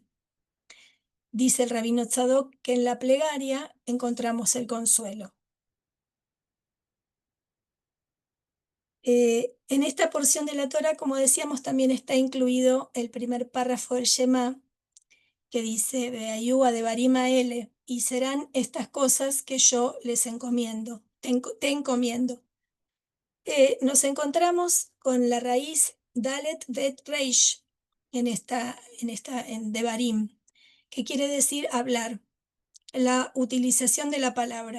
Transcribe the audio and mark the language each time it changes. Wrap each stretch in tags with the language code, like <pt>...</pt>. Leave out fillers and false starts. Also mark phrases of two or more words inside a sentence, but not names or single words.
<es>Dice el rabino Tzadok que en la plegaria encontramos el consuelo. En esta porción de la Torá, como decíamos, también está incluido el primer párrafo del Shema, que dice,</es> <he>והיו הדברים האלה,</he> <es>y serán estas cosas que yo les encomiendo, te encomiendo. Nos encontramos con la raíz</es> <he>דלת בית ריש</he> <es>en Devarim, que quiere decir hablar, la utilización de la palabra.</es>